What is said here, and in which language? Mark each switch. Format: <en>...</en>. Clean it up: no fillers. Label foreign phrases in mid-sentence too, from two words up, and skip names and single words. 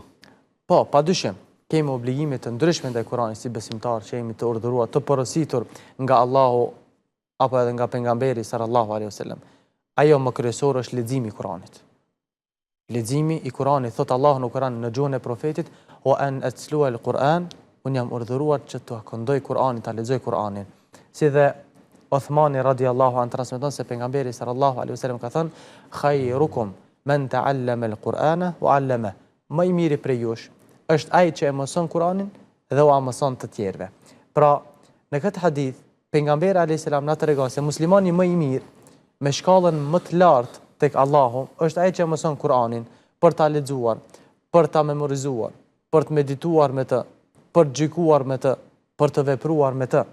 <sq>Po, padyshim, kemi obligime të ndryshme ndaj Kuranit si besimtar që jemi të urdhëruar, të porositur nga Allahu apo edhe nga pejgamberi</sq> <ar>صلى الله عليه وسلم.</ar> <sq>Ajo më kryesor është leximi i Kuranit. Leximi i Kuranit, thot Allahu në Kur'an në gjuhën e profetit,</sq> <ar>"وأن أتلو القرآن",</ar> <sq>unë jam urdhëruar që të këndoj Kur'anin, ta lexoj Kur'anin. Si dhe Uthmani</sq> <ar>رضي الله عنه</ar> <sq>transmeton se pejgamberi</sq> <ar>صلى الله عليه وسلم</ar> <sq>ka thënë:</sq> <ar>"خيركم من تعلم القرآن وعلم."</ar> <sq>Më i miri prej jush është ai që e mëson Kur'anin dhe u mëson të tjerëve. Pra, në këtë hadith pejgamberi</sq> <ar>عليه السلام</ar> <sq>na tregon se muslimani më i mirë me shkallën më të lartë tek Allahu është ai që mëson Kur'anin për ta lexuar, për ta memorizuar, për të medituar me të, për të gjykuar me të, për të vepruar me të.</sq>